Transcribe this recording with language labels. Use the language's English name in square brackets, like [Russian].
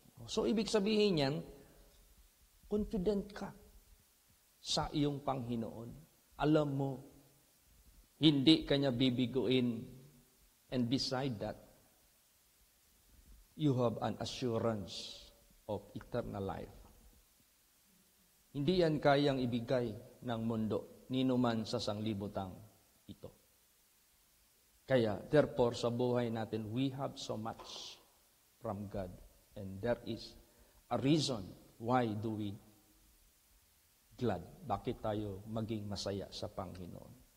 [Filipino] So, ibig sabihin yan, confident ka sa iyong Panginoon. Alam mo, hindi kanya bibiguin. [English] And beside that, you have an assurance of eternal life. [Filipino] Hindi yan kayang ibigay ng mundo, ninuman sa sanglibutang ito. [English] Kaya, therefore, [Filipino] sa buhay natin, [English] we have so much from God. And there is a reason why do we glad. [Filipino] Bakit tayo maging masaya sa Panginoon?